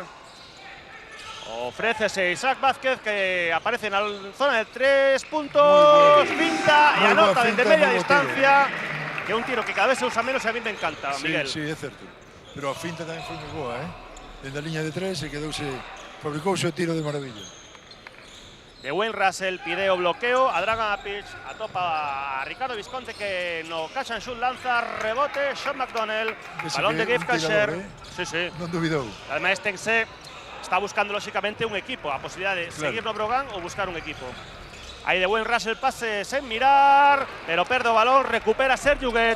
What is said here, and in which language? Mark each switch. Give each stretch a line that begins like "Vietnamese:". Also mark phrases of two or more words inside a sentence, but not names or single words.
Spanish: Ofrécese Isaac Vázquez, que aparece en la zona de 3 puntos, finta y anota desde media distancia,
Galician: que é un tiro que cada vez se usa menos e
Spanish: a mí me encanta, Miguel.
Galician: Sí, é certo, pero a finta tamén foi moi boa, Desde a liña de 3 e fabricouse o tiro de maravilla. De Wayne Russell pide o bloqueo a Dragan Apic, atopa a Riccardo Visconti, que no
English: catch and shoot,
Galician: lanza, rebote, Sean McDonnell, balón de Gabe Kalsher. Sí. Non dubidou. Además, Tense está buscando lógicamente un equipo, a posibilidad de seguir no Breogán o buscar un equipo. Ahí de Wayne Russell, pase sen mirar, pero perde o balón, recupera Sergio Huguet.